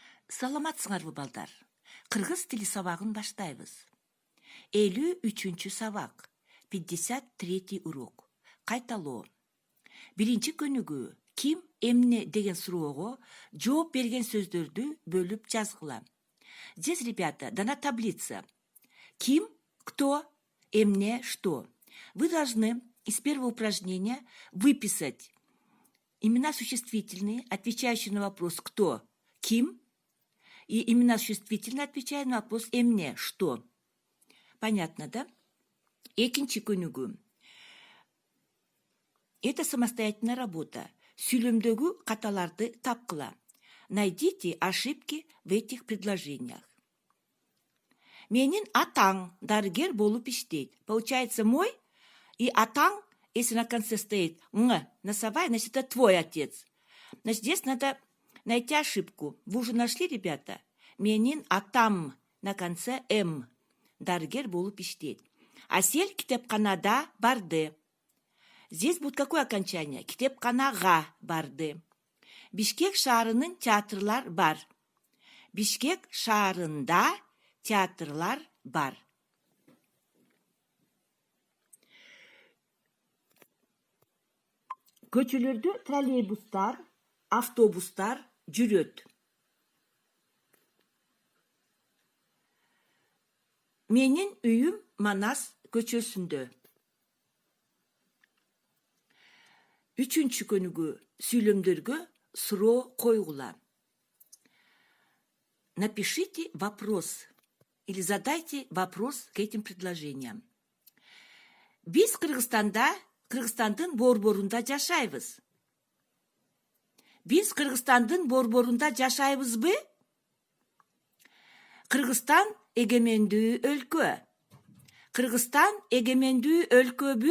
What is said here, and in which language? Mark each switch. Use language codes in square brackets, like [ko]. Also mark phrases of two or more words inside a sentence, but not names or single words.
[ky] Саламатсыңарбы балдар? Кыргыз тили сабагын баштайбыз. 53-чү сабак, 53-ти урок. Кайталоо. Биринчи көнүгүү. Ким, эмне деген суроого жооп берген сөздөрдү бөлүп жазгыла. [ru] Здесь, ребята, дана таблица. [ky] Ким, кто, эмне, что. [ru] Вы должны из первого упражнения выписать имена существительные, отвечающие на вопрос «кто», «ким», и имена существительные, отвечая на вопрос «эмне», «что». Понятно, [ky] да? Экинчи көнүгүү. [ru] Это самостоятельная работа. [ky] Сүйлөмдөгү каталарды тапкыла. [ru] Найдите ошибки в этих предложениях. [ky] Менин атаң дарыгер болуп иштейт. [ru] Получается, мой и атаң, если на конце стоит «ң», носовая, значит, это твой отец. Значит, здесь надо найти ошибку. Вы уже нашли, ребята? [ky] Менин атам [ru] на конце «м». [ky] Дарыгер болуп иштейт. Асель китепканада барды. [ru] Здесь будет какое окончание? [ky] Китепканага барды. Бишкек шаарынын театрлар бар. Бишкек шаарында театрлар бар. Көчөлөрдө троллейбустар, автобустар жүрөт. Менин үйүм Манас көчөсүндө. Үчүнчү көнүгүү. Сүйлөмдөргө суроо койгула. [ru] Напишите вопрос или задайте вопрос к этим предложениям. [ky] Биз Кыргызстандын борборунда жашайбыз. Биз Кыргызстандын борборунда жашайбызбы? Кыргызстан эгемендүү өлкө. Кыргызстан эгемендүү өлкөбү?